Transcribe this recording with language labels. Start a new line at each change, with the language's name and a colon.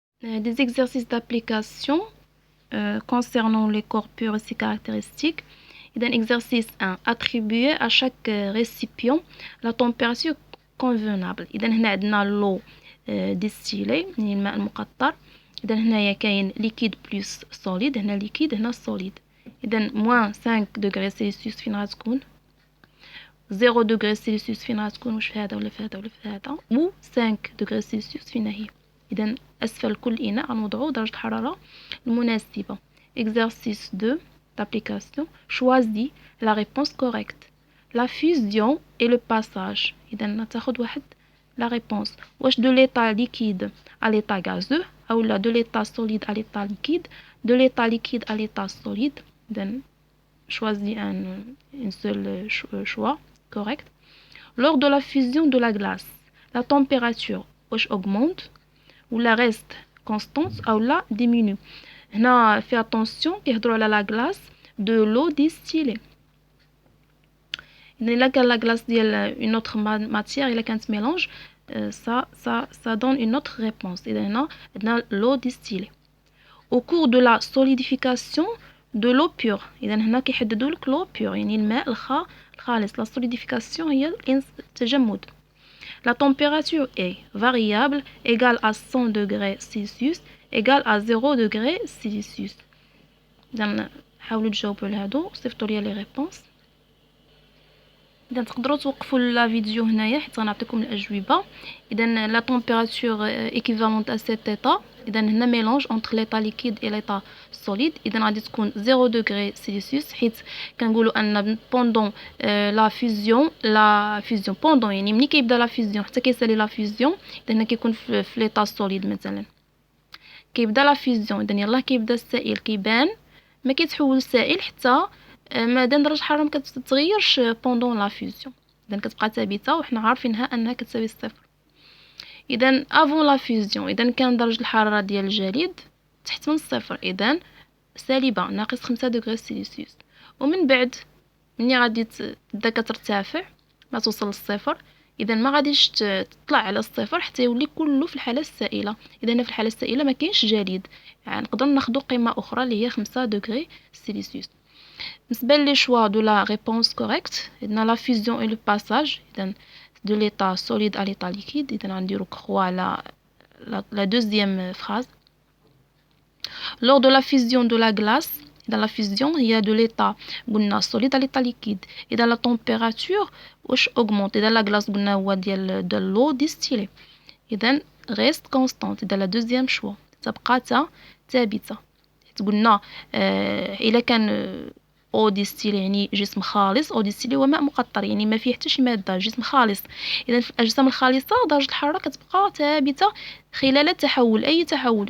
French: Des exercices d'application concernant les corps purs et ses caractéristiques. Exercice 1. Attribuer à chaque récipient la température convenable.
Arabic: إذا هنا عندنا l'eau distillée يعني الماء المقطر. إذا هنايا كاين liquide plus solide. هنا liquide هنا solide. إذا moins 5 degrés Celsius فين غتكون 0 degrés Celsius فين غتكون واش في هذا ولا في هذا ولا في هذا و 5 degrés Celsius فين هي. إذا أسفل كل إناء غنوضعو درجة الحرارة المناسبة.
French: Exercice 2 d'application. Choisis la réponse correcte. La fusion et le passage.
Arabic: إذا نتاخد واحد la réponse.
French: واش de l'état liquide à l'état gazeux أو لا de l'état solide à l'état liquide, de l'état liquide à l'état solide. إذا choisis un seul choix correct. Lors de la fusion de la glace, la température واش augmente ou la reste constante ou la diminue. هنا fait attention
Arabic: كيهضروا على
French: la glace de l'eau distillée. إذا كان la glace ديال une autre matière
Arabic: إلا كانت
French: mélange ça donne une autre réponse.
Arabic: إذا هنا عندنا l'eau distillée.
French: Au cours de la solidification de l'eau pure.
Arabic: إذا هنا كيحددوا لك l'eau pure يعني الماء الخالص.
French: La solidification
Arabic: هي التجمد.
French: La température est variable, égale à 100 degrés Celsius, égale à 0 degrés Celsius.
Arabic: إذا حاولوا تجاوبوا لهادو صيفطوا لي لي ريبونس. إذا تقدروا توقفوا لا فيديو هنايا حتى غنعطيكم الأجوبة.
French: إذا la température équivalente à cet état. إذا هنا mélange entre l'état liquide et l'état solide.
Arabic: إذا غادي تكون 0 degrés Celsius حيت كنقولوا أن
French: pendant la fusion pendant
Arabic: يعني ملي كيبدا la fusion حتى كيسالي la fusion. إذا هنا كيكون في l'état solide مثلا كيبدا la fusion. إذا يلاه كيبدا السائل كيبان ما كيتحول لسائل حتى مادام درجة الحرارة ما كتتغيرش pendant la fusion. إذا كتبقى ثابتة وحنا عارفينها أنها كتساوي الصفر. إذا
French: avant la fusion
Arabic: إذا كان درجة الحرارة ديال الجليد تحت من الصفر إذا سالبة ناقص 5 دغري سيلسيوس. ومن بعد ملي غادي تبدا كترتفع ما توصل للصفر إذا ما غاديش تطلع على الصفر حتى يولي كله في الحالة السائلة. إذا هنا في الحالة السائلة ما كاينش جليد يعني نقدروا ناخذوا قيمة أخرى اللي هي 5 دغري سيلسيوس. بالنسبة لي
French: choix de la réponse correcte عندنا la fusion et le passage. إذا de l'état solide à l'état liquide.
Arabic: إذا غنديرو
French: croix la deuxième phrase. Lors de la fusion de la glace, dans la fusion il y a de l'état قلنا solide à l'état liquide. إذا la température واش augmente. إذا la glace
Arabic: قلنا هو ديال
French: de l'eau distillée. إذا reste constante.
Arabic: إذا
French: la deuxième choix
Arabic: تبقى ثابتة. قلنا إلا كان او ديستيلي يعني جسم خالص. او ديستيلي هو ماء مقطر يعني ما فيه حتى شي ماده جسم خالص. اذا في الاجسام الخالصه درجه الحراره كتبقى ثابته خلال التحول اي تحول.